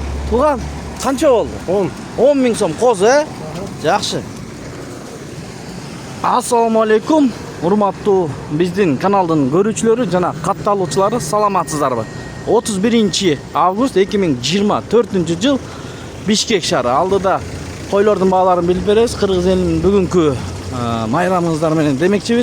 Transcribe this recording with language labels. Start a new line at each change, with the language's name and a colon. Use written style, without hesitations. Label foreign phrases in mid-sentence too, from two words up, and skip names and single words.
Kazakh: Туған, қанша болды? 10 мың сом қозы, жақсы.
Kyrgyz: Ассалаумалейкум, урматтуу биздин каналдын көрүүчүлөрү жана катталуучулары, саламатсыздарбы? 31 август 2024 жыл Бишкек шаары. Алдыда койлордун бааларын билип беребиз. Кыргыз элинин бүгүнкү майрамыңыздар менен демекчибиз.